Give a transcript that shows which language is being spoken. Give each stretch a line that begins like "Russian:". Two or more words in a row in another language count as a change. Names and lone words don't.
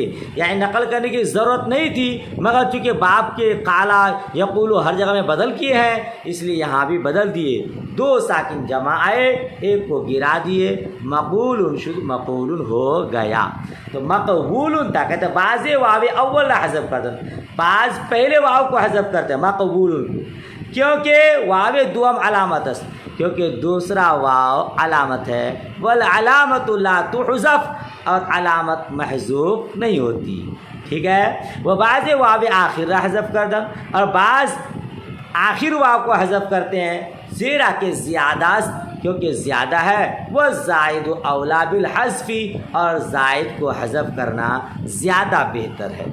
Urdu: یعنی نقل کرنے کی ضرورت نہیں تھی, مگر چونکہ باب کے
Arabic: قالا یقول
Urdu: ہر جگہ میں بدل کیے ہیں اس لیے یہاں بھی بدل دیے. دو ساکن جمع آئے, ایک کو گرا دیے, مقول شد مقول ہو گیا. تو مقبول تھا, کہتے ہیں بعض واو اول حذف کرتے ہیں, بعض پہلے واو کو حذف کرتے ہیں مقبول کو, کیونکہ
Persian: واو دوم علامت است,
Urdu: کیونکہ دوسرا واو علامت ہے.
Arabic: والعلامت لا تحذف,
Urdu: اور علامت محذوف نہیں ہوتی. ٹھیک ہے. وہ بعض واو آخر حذف کر دیں, اور بعض آخر واو کو حذف کرتے ہیں,
Persian: زیرا کہ زیادہ,
Urdu: کیونکہ زیادہ ہے. وہ
Arabic: زائد اولا بالحذف,
Urdu: اور زائد کو حذف کرنا زیادہ بہتر ہے.